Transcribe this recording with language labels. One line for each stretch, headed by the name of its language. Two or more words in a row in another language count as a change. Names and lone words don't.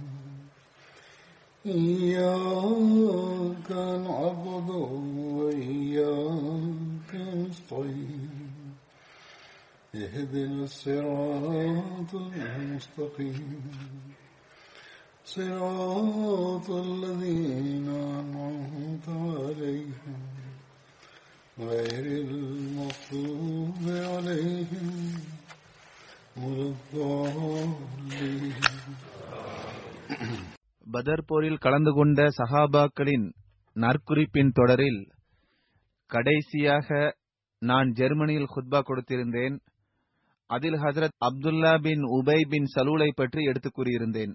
Arabic: إياك نعبد وإياك نستعين اهدنا الصراط المستقيم صراط الذين أنعمت عليهم غير المغضوب عليهم ولا الضالين.
Tamil: பதர் போரில் கலந்து கொண்ட சஹாபாக்களின் நற்குறிப்பின் தொடரில் கடைசியாக நான் ஜெர்மனியில் குத்பா கொடுத்திருந்தேன். அதில் ஹஜ்ரத் அப்துல்லா பின் உபை பின் சலூலை பற்றி எடுத்துக் கூறியிருந்தேன்.